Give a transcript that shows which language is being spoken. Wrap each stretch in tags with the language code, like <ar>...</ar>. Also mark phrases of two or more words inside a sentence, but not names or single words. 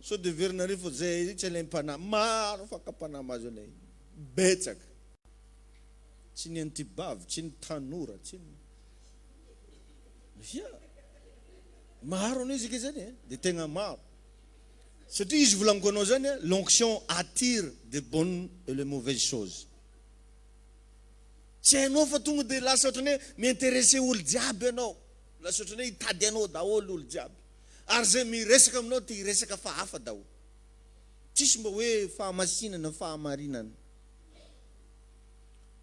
<mg>So de verinareo fô zay tsy alay mpanahy. Maro fakapanahy mahazo anay. Betsaka. Tsy ny antibavy, tsy ny tanora, tsy ny... Maro ane izy ke zany dia tegna maro. Satria izy volaniko anao zany</mg> <fr>l'onction attire de bonnes et les mauvaises choses.</fr> <mg>Tsy hainao fa tonga dia lasa ohatrany hoe miintéressé olo jiaby anao. Lasa ohatrany hoe hitady anao daholo olo jiaby. Ary zay miresaka aminao ty resaka fa hafa daholo. Tsisy mba hoe fahamasinana, fahamarinana.</mg>